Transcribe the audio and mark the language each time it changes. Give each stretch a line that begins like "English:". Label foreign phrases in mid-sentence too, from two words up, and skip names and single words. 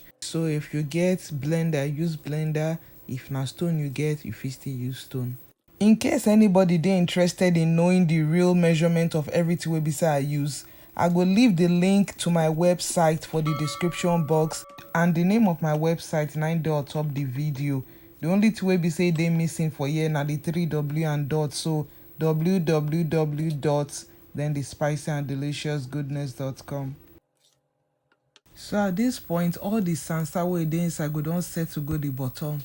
Nigerian Pidgin: So if you get blender, use blender. If na stone you get, you fit still use stone. In case anybody dey interested in knowing the real measurement of everything wey be say I use, I go leave the link to my website for the description box, and the name of my website na dey on top the video. The only thing wey be say dey missing for here na the 3W and dot, so www. Then the spicyanddeliciousgoodness.com. So at this point, all the sansa wey dey inside go don set to go the bottom.